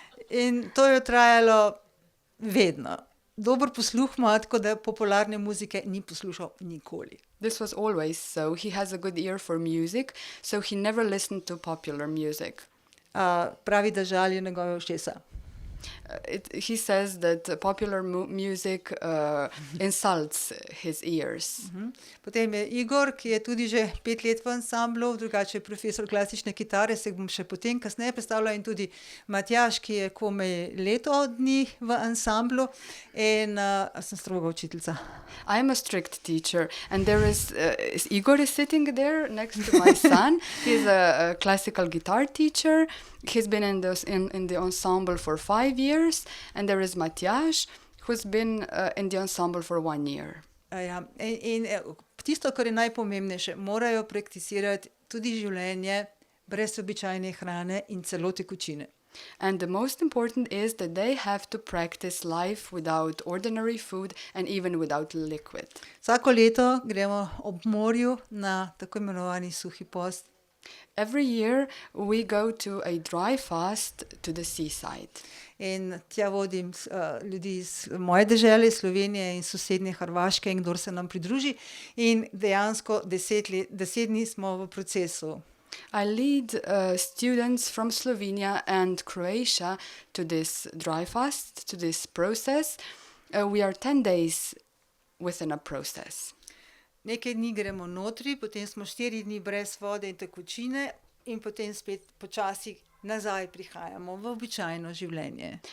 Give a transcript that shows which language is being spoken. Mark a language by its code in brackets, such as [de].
[sl] In to je trajalo vedno. Dober posluh ima, tako da popularne muzike ni poslušal nikoli. [en] This was always so. He has a good ear for music, so he never listened to popular music. [sl] Pravi, da žali njegove ušesa. [en] He says that popular music insults his ears. [sl] Potem je Igor, ki je tudi že 5 let v ansamblu, drugače je profesor klasične kitare, se bom še potem kasneje predstavljala, in tudi Matjaž, ki je komaj leto dni v ansamblu in sem stroga učiteljica. [en] I am a strict teacher, and there is Igor is sitting there next to my son. He's a classical guitar teacher. He's been in the ensemble for 5 years, and there is Matjaž, who's been in the ensemble for 1 year. [sl] Ja. In tisto, kar je najpomembnejše, morajo prakticirati tudi življenje brez običajne hrane in celo tekočine. [en] And the most important is that they have to practice life without ordinary food and even without liquid. [sl] Vsako leto gremo ob morju na tako imenovani suhi post. [en] Every year we go to a dry fast to the seaside. [sl] In tja vodim ljudi iz moje dežele, Slovenije in sosednje Hrvaške, in kdor se nam pridruži. In dejansko 10 dni smo v procesu. [en] I lead students from Slovenia and Croatia to this dry fast, to this process. We are 10 days within a process. [sl] Nekaj dni gremo notri, potem smo 4 dni brez vode in tekočine in potem spet počasi nazaj prihajamo v običajno življenje.